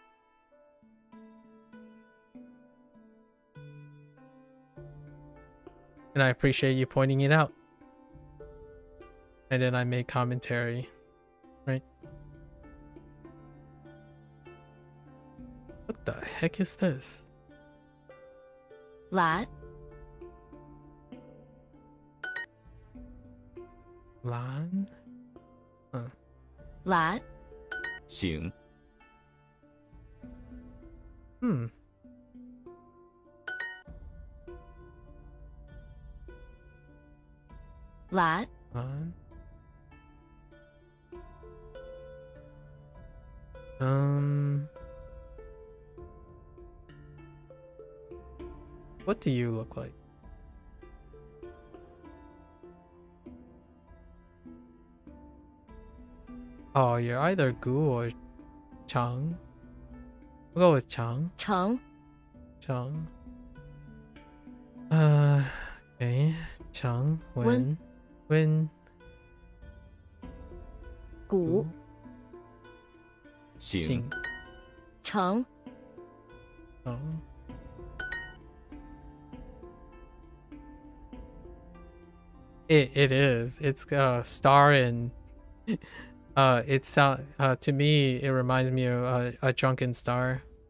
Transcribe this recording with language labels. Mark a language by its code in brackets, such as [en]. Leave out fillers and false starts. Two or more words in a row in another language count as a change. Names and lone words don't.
[en] And I appreciate you pointing it out. And then I make commentary, right? What the heck is this? Lan. Lan? Huh. Lan. 行 Lan. Lan? What do you look like? Oh, you're either Gu or Chang. We'll go with Chang. Chang. Chang. Okay. Chang. Wen. Gu. 行 Chang. Oh. It is. It's star and it's to me it reminds me of a drunken star.